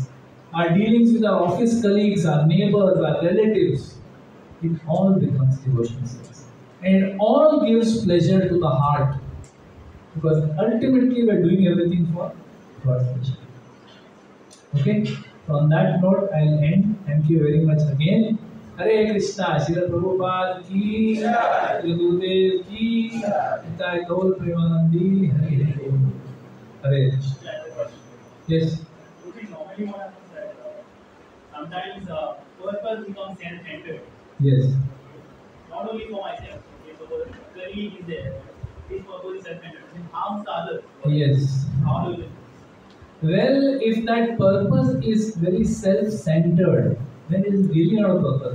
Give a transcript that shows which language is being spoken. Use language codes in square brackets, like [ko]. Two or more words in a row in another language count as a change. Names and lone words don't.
[en] Our dealings with our office colleagues, our neighbors, our relatives, it all becomes devotional service. And it all gives pleasure to the heart. Because ultimately we are doing everything for God's pleasure. Okay? So on that note, I'll end. Thank you very much again. [hi] हरे कृष्णा. श्रील प्रभुपाद की, श्री गुरुदेव की, निताय गौर प्रेमानंदी. हरे हरे. हरे कृष्णा. [en] Yes. Normally what happens that sometimes purpose becomes self-centered. Yes. Not only for myself. Okay, so the colleague is there. His purpose is self-centered. It harms the others. Yes. How do you do? Well, if that purpose is very self-centered, then it is really not a purpose.